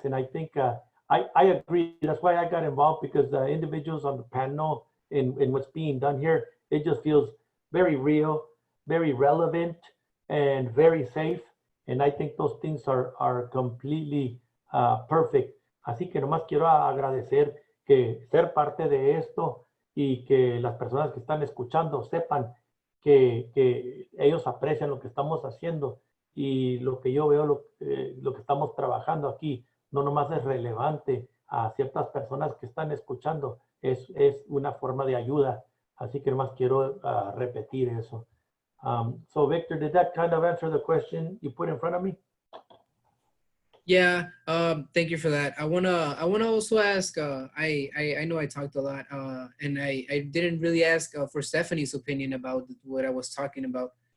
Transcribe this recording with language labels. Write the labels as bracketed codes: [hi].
[en] And I think I agree. That's why I got involved, because the individuals on the panel in what's being done here, it just feels very real, very relevant, and very safe. And I think those things are completely perfect. [es] Así que nomás quiero agradecer que ser parte de esto, y que las personas que están escuchando sepan que ellos aprecian lo que estamos haciendo, y lo que yo veo, lo que estamos trabajando aquí, no nomás es relevante a ciertas personas que están escuchando, es una forma de ayuda. Así que nomás quiero repetir eso. [en] So Victor, did that kind of answer the question you put in front of me? Yeah, thank you for that. I wanna also ask. I know I talked a lot, and I didn't really ask for Stephanie's opinion about what I was talking about.